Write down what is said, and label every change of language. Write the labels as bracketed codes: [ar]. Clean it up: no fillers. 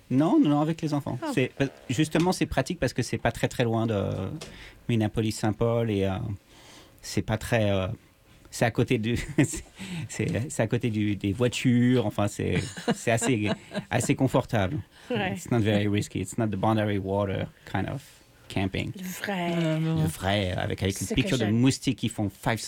[fr] Non, avec les enfants. Oh. C'est pratique parce que c'est pas très très loin de Minneapolis-Saint-Paul et c'est pas très. C'est à côté des voitures, enfin c'est assez confortable. Ouais. [en] It's not very risky, it's not the boundary water kind of camping. [fr] Le vrai. Le vrai, avec une piqûre de moustiques qui font 5